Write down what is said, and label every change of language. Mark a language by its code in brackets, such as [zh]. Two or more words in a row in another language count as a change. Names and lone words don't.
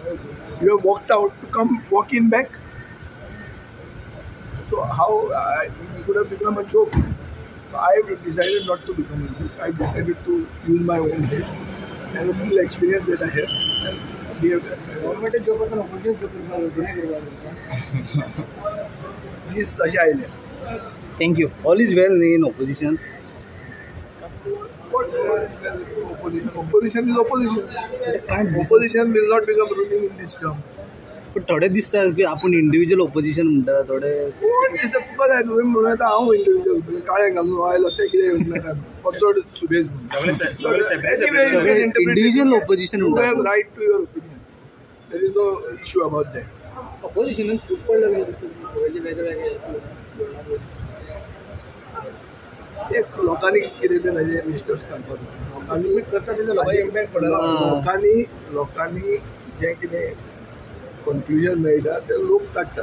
[en] You have walked out to come walk in back. So how it could have become a joke. I have decided not to become a joke. I decided to use my own head and a little experience that I have. And we have government job and opposition job. [kok] This तशें आयलें. [en] thank you. All is well in opposition. Opposition is opposition. Opposition will not become ruling in this term. [kok] पण थोडे दिसता की आपण [en] individual opposition [kok] म्हणटा थोडे. कोण दिसता तुका जाय तुवें म्हणून येता हांव इंडिव्हिज्युअल काळें घालून आयलो ते कितें येवंक नाका चड सुबेज [en] individual opposition you have right to your opinion. there is no issue about that. [kok] ऑपोजिशन फूट पडलं दिसता सगळ्याचे वेगळे एक लोकांनी कितें तें ताजेर निश्कर्श काडपाचो. लोकांनी जें कितें कन्क्लुजन मेळटा तें लोक काडटात.